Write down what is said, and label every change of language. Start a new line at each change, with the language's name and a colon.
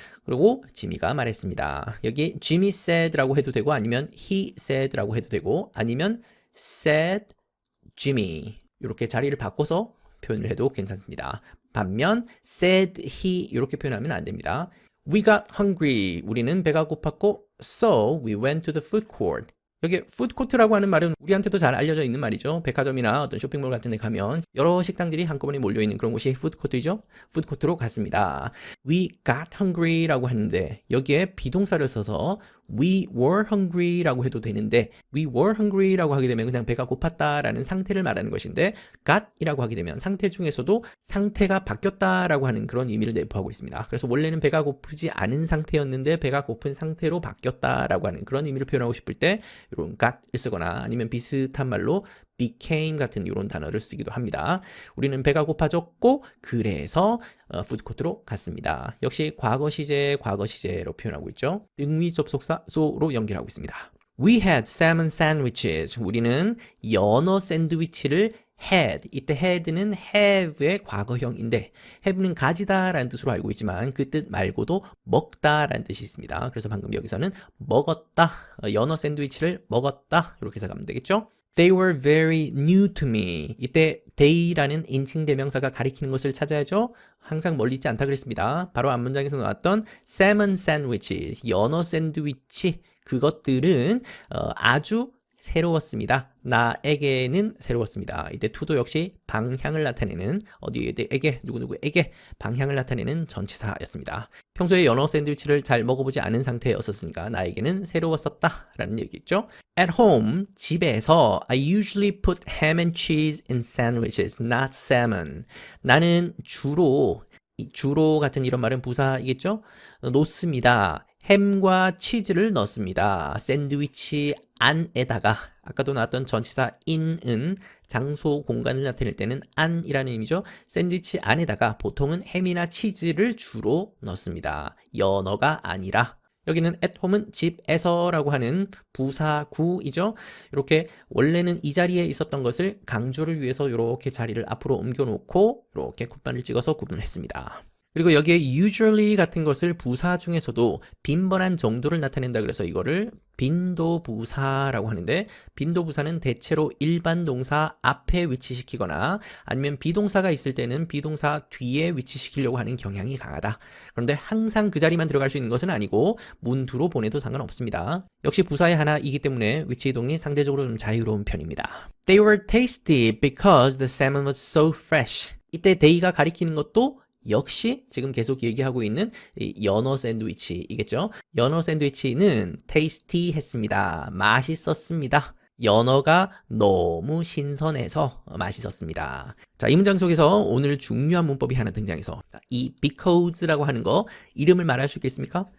Korean: 그리고 지미가 말했습니다. 여기
English: Jimmy said
Korean: 라고 해도 되고 아니면
English: he said
Korean: 라고 해도 되고 아니면
English: said Jimmy
Korean: 이렇게 자리를 바꿔서 표현을 해도 괜찮습니다. 반면
English: said he
Korean: 이렇게 표현하면 안 됩니다.
English: We got hungry.
Korean: 우리는 배가 고팠고
English: so we went to the food court.
Korean: 여기 food court라고 하는 말은 우리한테도 잘 알려져 있는 말이죠. 백화점이나 어떤 쇼핑몰 같은 데 가면 여러 식당들이 한꺼번에 몰려있는 그런 곳이 food court이죠. food court로 갔습니다.
English: We got hungry
Korean: 라고 하는데 여기에 비동사를 써서
English: we were hungry
Korean: 라고 해도 되는데 we were hungry라고 하게 되면 그냥 배가 고팠다라는 상태를 말하는 것인데 got이라고 하게 되면 상태 중에서도 상태가 바뀌었다라고 하는 그런 의미를 내포하고 있습니다. 그래서 원래는 배가 고프지 않은 상태였는데 배가 고픈 상태로 바뀌었다라고 하는 그런 의미를 표현하고 싶을 때 이런 got을 쓰거나 아니면 비슷한 말로 became 같은 이런 단어를 쓰기도 합니다. 우리는 배가 고파졌고 그래서 푸드코트로 갔습니다. 역시 과거 시제, 과거 시제로 표현하고 있죠. 등위 접속사 so로 연결하고 있습니다.
English: We had salmon sandwiches.
Korean: 우리는 연어 샌드위치를 had. 이때 had는 have의 과거형인데 have는 가지다 라는 뜻으로 알고 있지만 그 뜻 말고도 먹다 라는 뜻이 있습니다. 그래서 방금 여기서는 먹었다. 연어 샌드위치를 먹었다. 이렇게 해석하면 되겠죠.
English: They were very new to me.
Korean: 이때 they라는 인칭 대명사가 가리키는 것을 찾아야죠. 항상 멀리 있지 않다 그랬습니다. 바로 앞문장에서 나왔던 salmon sandwich, 연어 샌드위치 그것들은 아주 새로웠습니다. 나에게는 새로웠습니다. 이때 to도 역시 방향을 나타내는 어디에게 누구누구에게 방향을 나타내는 전치사였습니다. 평소에 연어 샌드위치를 잘 먹어보지 않은 상태였었으니까 나에게는 새로웠었다 라는 얘기겠죠.
English: At home,
Korean: 집에서
English: I usually put ham and cheese in sandwiches, not salmon.
Korean: 나는 주로 같은 이런 말은 부사이겠죠. 놓습니다. 햄과 치즈를 넣습니다. 샌드위치 안에다가 아까도 나왔던 전치사 in은 장소, 공간을 나타낼 때는 안이라는 의미죠. 샌드위치 안에다가 보통은 햄이나 치즈를 주로 넣습니다. 연어가 아니라 여기는 at home은 집에서라고 하는 부사구이죠. 이렇게 원래는 이 자리에 있었던 것을 강조를 위해서 이렇게 자리를 앞으로 옮겨놓고 이렇게 콧바늘 찍어서 구분을 했습니다. 그리고 여기에 usually 같은 것을 부사 중에서도 빈번한 정도를 나타낸다 그래서 이거를 빈도부사라고 하는데, 빈도부사는 대체로 일반 동사 앞에 위치시키거나 아니면 비동사가 있을 때는 비동사 뒤에 위치시키려고 하는 경향이 강하다. 그런데 항상 그 자리만 들어갈 수 있는 것은 아니고 문두로 보내도 상관없습니다. 역시 부사의 하나이기 때문에 위치 이동이 상대적으로 좀 자유로운 편입니다.
English: They were tasty because the salmon was so fresh.
Korean: 이때 they가 가리키는 것도 역시 지금 계속 얘기하고 있는 이 연어 샌드위치이겠죠. 연어 샌드위치는 tasty 했습니다. 맛있었습니다. 연어가 너무 신선해서 맛있었습니다. 자, 이 문장 속에서 오늘 중요한 문법이 하나 등장해서, 자, 이 because라고 하는 거 이름을 말할 수 있겠습니까?